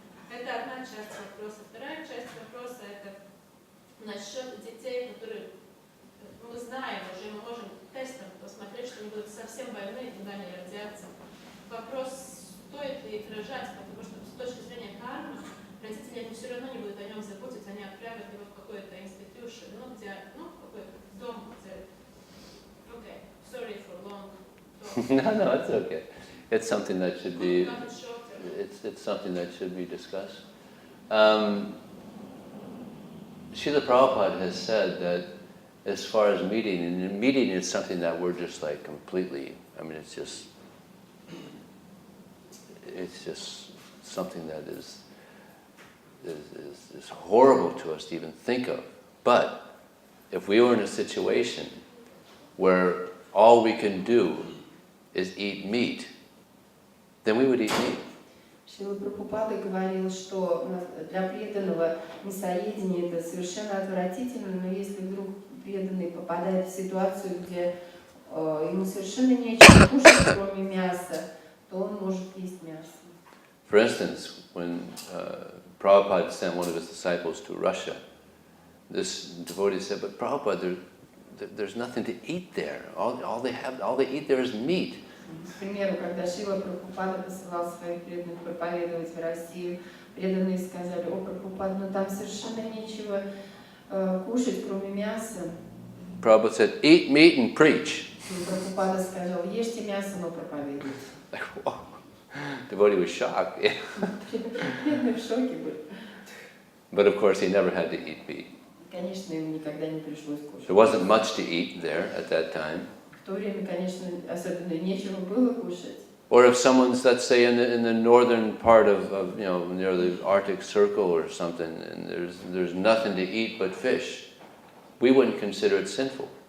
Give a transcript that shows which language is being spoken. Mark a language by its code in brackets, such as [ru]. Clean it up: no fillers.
[ru] Это одна часть вопроса. Вторая часть вопроса это насчет детей, которые мы знаем уже, мы можем тестом посмотреть, что они будут совсем больны, когда они родятся. Вопрос, стоит ли их рожать, потому что с точки зрения кармы, родители они все равно не будут о нем заботиться, они отправят его в какой-то институт, ну, где, ну, какой-то дом, где... [en] Okay, sorry for long talk. No, it's okay. It's something that should be. Nothing shorter. It's something that should be discussed. Srila Prabhupada has said that as far as meeting, and meeting is something that we're just like completely. I mean, it's just something that is horrible to us to even think of. But if we were in a situation where all we can do is eat meat, then we would eat meat. [ru] Шрила Прабхупада говорил, что для преданного мясоедение это совершенно отвратительно, но если вдруг преданный попадает в ситуацию, где ему совершенно нечего кушать, кроме мяса, то он может есть мясо. [en] For instance, when Prabhupada sent one of his disciples to Russia, this devotee said, "But Prabhupada, there's nothing to eat there. All they eat there is meat." [ru] К примеру, когда Шрила Прабхупада посылал своих преданных проповедовать в Россию, преданные сказали: "О, Прабхупада, но там совершенно нечего кушать, кроме мяса." [en] Prabhupada said, "Eat meat and preach." [ru] И Прабхупада сказал: "Ешьте мясо, но проповедуйте." [en] Like, whoa. Devotee was shocked. [ru] Преданные в шоке были. [en] But of course, he never had to eat meat. [ru] Конечно, ему никогда не пришлось кушать. [en] There wasn't much to eat there at that time. [ru] В то время, конечно, особенно нечего было кушать. [en] Or if someone's, let's say, in the northern part of near the Arctic Circle or something, and there's nothing to eat but fish, we wouldn't consider it sinful.